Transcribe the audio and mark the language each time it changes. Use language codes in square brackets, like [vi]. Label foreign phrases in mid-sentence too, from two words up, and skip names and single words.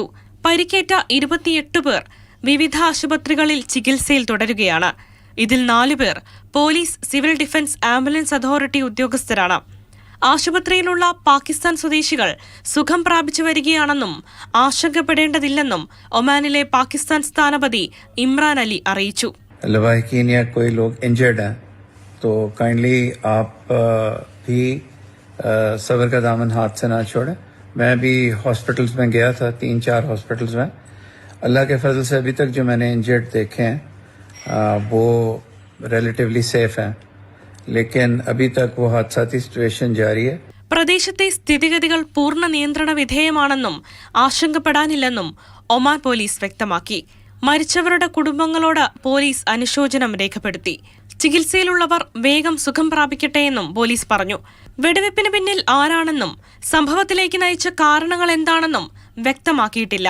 [ml] പരിക്കേറ്റ 28 പേർ വിവിധ ആശുപത്രികളിൽ ചികിത്സയിൽ തുടരുകയാണ്. ഇതിൽ 4 പേർ പോലീസ്, സിവിൽ ഡിഫൻസ്, ആംബുലൻസ് അതോറിറ്റി ഉദ്യോഗസ്ഥരാണ്. ആശുപത്രിയിലുള്ള പാകിസ്ഥാൻ സ്വദേശികൾ സുഖം പ്രാപിച്ചു വരികയാണെന്നും ആശങ്കപ്പെടേണ്ടതില്ലെന്നും ഒമാനിലെ പാകിസ്ഥാൻ സ്ഥാനപതി ഇമ്രാൻ അലി അറിയിച്ചു. [ur] کوئی لوگ انجرڈ ہیں تو کائنڈلی آپ بھی صبر کا دامن ہاتھ سے نہ چھوڑے. میں بھی ہاسپٹلز میں گیا تھا، 3-4 ہاسپٹلز میں. اللہ کے فضل سے ابھی تک جو میں نے انجرڈ دیکھے ہیں وہ [en] relatively safe [ur] ہیں، لیکن ابھی تک وہ حادثاتی سچویشن جاری ہے. [ml] പ്രദേശത്തെ സ്ഥിതിഗതികൾ പൂർണ്ണ നിയന്ത്രണ വിധേയമാണെന്നും ആശങ്കപ്പെടാനില്ലെന്നും ഒമാൻ പോലീസ് വ്യക്തമാക്കി. മരിച്ചവരുടെ കുടുംബങ്ങളോട് പോലീസ് അനുശോചനം രേഖപ്പെടുത്തി. ചികിത്സയിലുള്ളവർ വേഗം സുഖം പ്രാപിക്കട്ടെയെന്നും പോലീസ് പറഞ്ഞു. വെടിവെപ്പിന് പിന്നിൽ ആരാണെന്നും സംഭവത്തിലേക്ക് നയിച്ച കാരണങ്ങൾ എന്താണെന്നും വ്യക്തമാക്കിയിട്ടില്ല.